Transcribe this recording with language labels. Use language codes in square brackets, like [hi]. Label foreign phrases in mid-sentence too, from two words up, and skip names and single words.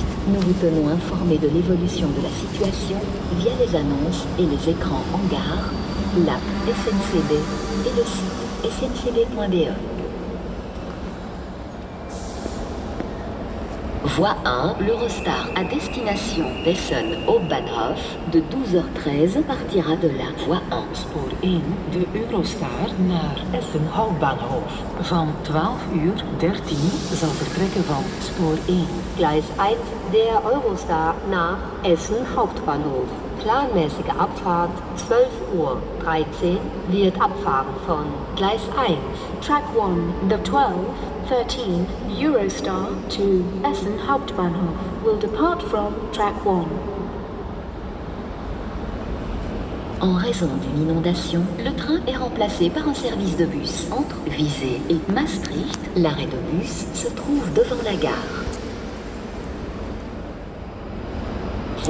[fr] Nous vous tenons informés de l'évolution de la situation via les annonces et les écrans en gare, l'app SNCB et le site sncb.be. Voie 1, l'Eurostar à destination d'Essen au Bahnhof de 12h13 partira de la voie 1. [nl] Spoor 1, de Eurostar naar Essen Hauptbahnhof. Van 12:13 zal vertrekken van spoor 1. [de] Gleis 1 der Eurostar nach Essen Hauptbahnhof. Planmäßige Abfahrt 12:13 wird abfahren von Gleis 1. [en] Track 1, the 12:13 Eurostar to Essen Hauptbahnhof will depart from track 1. [fr] En raison d'une inondation, le train est remplacé par un service de bus. Entre Visé et Maastricht, l'arrêt de bus se trouve devant la gare.